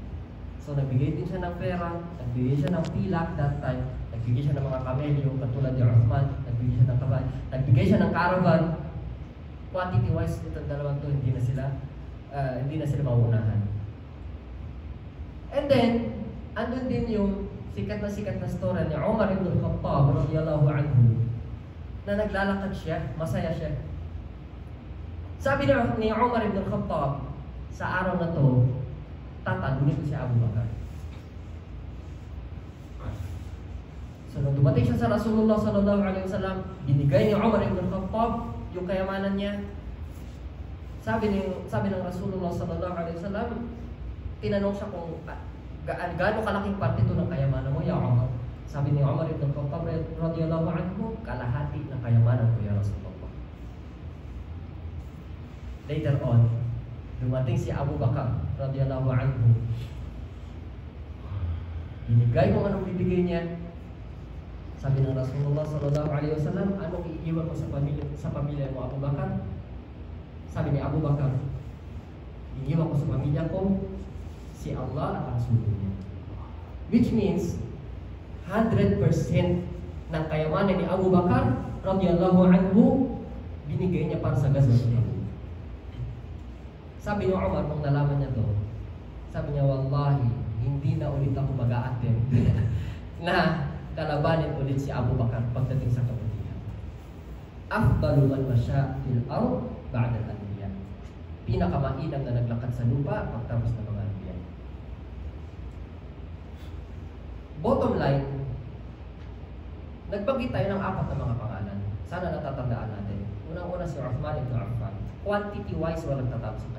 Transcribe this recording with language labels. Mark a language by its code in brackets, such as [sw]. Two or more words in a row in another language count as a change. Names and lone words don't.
[tl] So nagbigay din siya ng pera, nagbigay siya ng pilak [en] that time, [tl] nagbigay siya ng mga kamelyo katulad ni Uthman, nagbigay siya ng kabal, nagbigay siya ng caravan. [en] Quantity wise, [tl] itong dalawang to hindi na sila mauunahan. [en] And then, [tl] andun din yung sikat na story ni Umar ibn Khattab [ar] رضي الله عنه [tl] na naglalakad siya, masaya siya. Sabi ni Umar ibn Khattab, sa araw na to, tatalunin ko si Abu Bakar. So nung dumating siya sa Rasulullah [ar] صلى الله عليه وسلم, [tl] binigay ni Umar ibn Khattab yung kayamanan niya. Sabi ng Rasulullah [ar] صلى الله عليه وسلم, [tl] tinanong siya kung gaano kalaking parte ito ng kayamanan mo, ya Umar. Sabi ni Umar ibn Khattab [ar] رضي الله عنه, [tl] kalahati ng kayamanan ko, ya Rasulullah. [en] Later on, [tl] dumating si Abu Bakar [ar] رضي الله عنه. [tl] Binigay kung anong bibigay niya. Sabi ng Rasulullah [ar] صلى الله عليه وسلم, [tl] anong iiwan mo sa pamilya mo, Abu Bakar? Sabi ni Abu Bakar, iiwan ko sa pamilya ko si Allah at ang Rasulullah niya. [en] Which means [tl] 100% ng kayamanan ni Abu Bakar [ar] رضي الله عنه [tl] binigay niya para sa Ghazwatul Tabuk. Sabi ni Umar nung nalaman niya to, sabi niya, wallahi, hindi na ulit ako mag-a-attempt na kalabanin ulit si Abu Bakar pagdating sa kabutihan. [ar] أفضل من مشى في الأرض بعد الأنبياء. [tl] Pinakamainam na naglakad sa lupa pagtapos ng mga anbiya. [en] Bottom line, [tl] nagbagay tayo ng 4 na mga pangalan. Sana natatandaan natin. Unang-una si Uthman ibn Affan. Quantity-wise, walang tatapos sa kanya.